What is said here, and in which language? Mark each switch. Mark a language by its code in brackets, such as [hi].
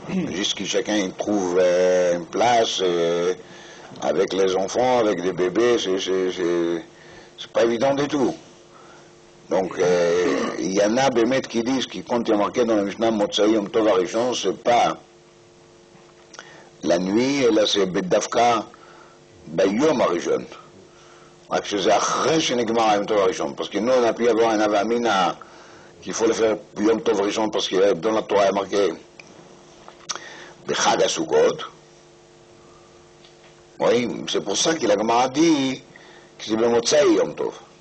[fr] Jusqu'à chacun trouve une place, avec les enfants, avec des bébés, c'est pas évident du tout. Donc, il y en a des maîtres qui disent, qui comptent marqué dans le Mishnah Motzei Yom Tov HaRishon, c'est pas la nuit, אלא c'est בדווקא [he] ביום הראשון. רק שזה אחרי שנגמר היום טוב הראשון. [fr] parce que nous on a pu avoir un avamina qu'il faut le faire [he] ביום טוב ראשון, [fr] parce que dans la Torah il est marqué [he] בחג הסוכות. [fr] Oui, c'est pour ça que la Gemara dit que c'est [he] במוצאי יום טוב.